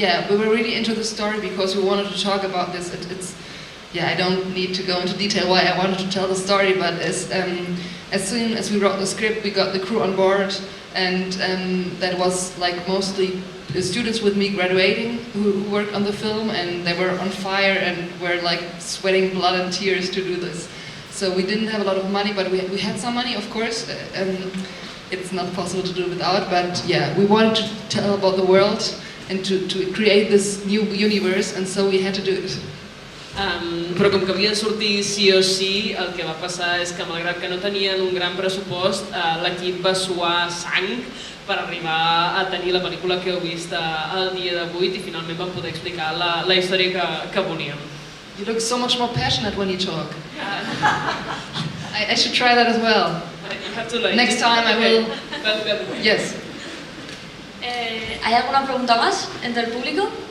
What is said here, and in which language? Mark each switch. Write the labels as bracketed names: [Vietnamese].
[English] We were really into the story because we wanted to talk about this. I don't need to go into detail why I wanted to tell the story, but as soon as we wrote the script, we got the crew on board, and that was like mostly the students with me graduating who worked on the film, and they were on fire and were like sweating blood and tears to do this. So we didn't have a lot of money, but we had some money, of course. It's not possible to do without, but yeah, we wanted to tell about the world and to create this new universe, and so we had to do it. [Catalan] Però com que havia de sortir sí o sí, el que va passar és que malgrat que no tenien un gran pressupost, l'equip va suar sang per arribar a tenir la pel·lícula que heu vist el dia d'avui i finalment vam poder explicar la història que volíem. [English] You look so much more passionate when you talk. I should try that as well. You have to like Next time I will. Yes. [Spanish] ¿Hay alguna pregunta más entre el público?